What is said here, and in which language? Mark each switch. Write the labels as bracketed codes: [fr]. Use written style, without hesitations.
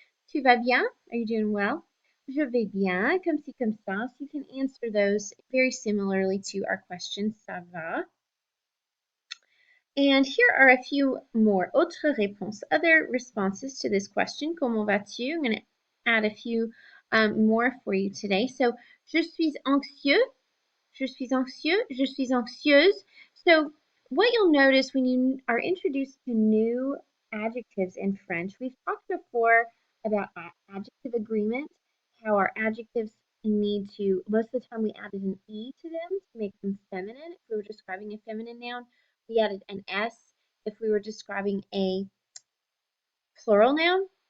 [fr] Tu vas bien? [en] Are you doing well? [fr] Je vais bien, comme ci, comme ça. [en] So you can answer those very similarly to our question, [fr] ça va? [en] And here are a few more [fr] autres réponses, [en] other responses to this question, [fr] comment vas-tu? [en] I'm going to add a few more for you today. [fr] So, je suis anxieux, je suis anxieux, je suis anxieuse. [en] So, what you'll notice when you are introduced to new adjectives in French, we've talked before about adjective agreement, how our adjectives need to, most of the time we added an E to them to make them feminine. If we were describing a feminine noun, we added an S if we were describing a plural noun.